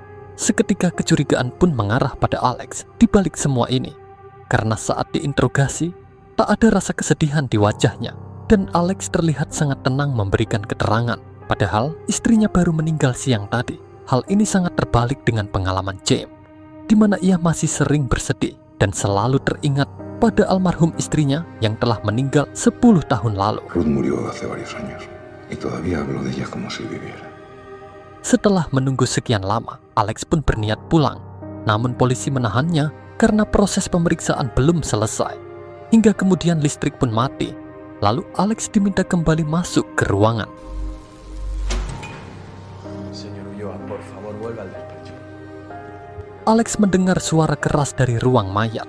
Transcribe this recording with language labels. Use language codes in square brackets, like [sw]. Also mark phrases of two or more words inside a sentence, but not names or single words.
[id] Seketika kecurigaan pun mengarah pada Alex di balik semua ini, karena saat diinterogasi, tak ada rasa kesedihan di wajahnya, dan Alex terlihat sangat tenang memberikan keterangan. Padahal istrinya baru meninggal siang tadi. Hal ini sangat terbalik dengan pengalaman James, di mana ia masih sering bersedih dan selalu teringat pada almarhum istrinya yang telah meninggal 10 tahun lalu. [es] Ruth murió hace varios años y todavía hablo de ella como si viviera. [id] Setelah menunggu sekian lama, Alex pun berniat pulang. Namun polisi menahannya karena proses pemeriksaan belum selesai. Hingga kemudian listrik pun mati. Lalu Alex diminta kembali masuk ke ruangan. Alex mendengar suara keras dari ruang mayat.